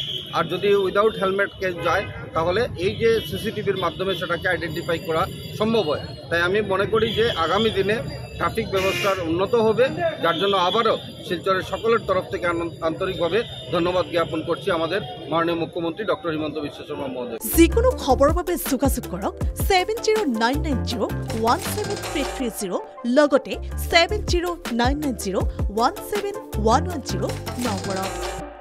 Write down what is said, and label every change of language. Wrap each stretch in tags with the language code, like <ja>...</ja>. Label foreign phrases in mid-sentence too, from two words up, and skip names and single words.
<bn>আর যদি</bn> <en>without helmet case</en> <bn>যায় তাহলে এই যে সিসিটিভির মাধ্যমে সেটাকে আইডেন্টিফাই করা সম্ভব হয়। তাই আমি মনে করি যে আগামী দিনে ট্রাফিক ব্যবস্থার উন্নত হবে, যার জন্য আবারও শিলচরের সকলের তরফ থেকে আন্তরিকভাবে ধন্যবাদ জ্ঞাপন করছি আমাদের মাননীয় মুখ্যমন্ত্রী ডক্টর হিমন্ত বিশ্ব শর্মা মহোদয়।</bn> <as>যিকোনো খবৰৰ বাবে যোগাযোগ কৰক 7099017330 লগতে 7099017110 নম্বৰত।</as>